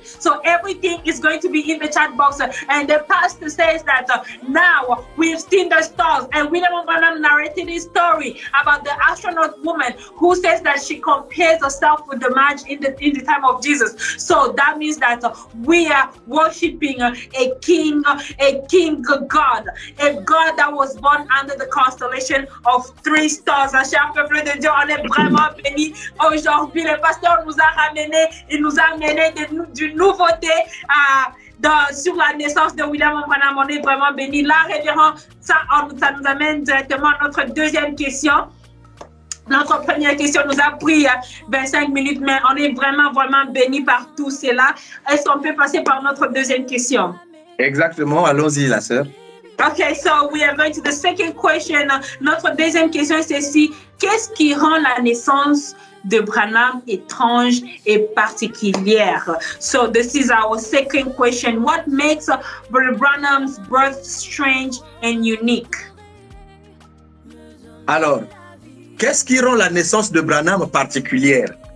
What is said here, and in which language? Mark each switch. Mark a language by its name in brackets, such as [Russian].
[English] So everything is going to be in the chat box. And the pastor says that now we've seen the stars, and William Branham narrated his story about the astronaut woman who says that she compares herself with the Magi in the time of Jesus. So that means that we are worshiping a king God, a God that was born under the constellation of 3 stars. [French] Cher peuple de Dieu, on est vraiment béni aujourd'hui. Le pasteur nous a ramené, il nous a amené d'une nouveauté sur la naissance de William Branham. On est vraiment béni. Là, révérend, ça nous amène directement à notre deuxième question. Notre première question nous a pris 25 minutes, mais on est vraiment béni par tout cela. Est-ce qu'on peut passer par notre deuxième question? Exactement, allons-y, la sœur. [English] Okay, so we are going to the second question. [French] Notre deuxième question, c'est si qu'est-ce qui rend la naissance de Branham étrange et particulière? [English] So this is our second question. What makes Brother Branham's birth strange and unique? [French] Alors, qu'est-ce qui rend la naissance de Branham particulière?